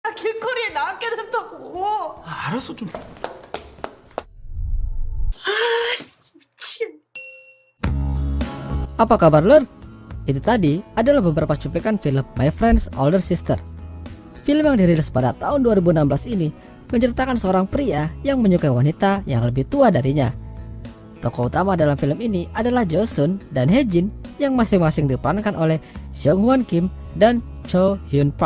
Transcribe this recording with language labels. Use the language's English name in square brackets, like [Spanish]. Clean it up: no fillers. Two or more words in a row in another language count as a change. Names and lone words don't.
[Korean] 길거리에 나앉게 된다고. 알았어 좀. 미치겠네. [Indonesian] Apa kabar lur? Itu tadi adalah beberapa cuplikan film My Friend's Older Sister. Film yang dirilis pada tahun 2016 ini menceritakan seorang pria yang menyukai wanita yang lebih tua darinya. Tokoh utama dalam film ini adalah Jo Sun dan Hye Jin yang masing-masing diperankan oleh Sung Hwan Kim dan Cho Hyun Park.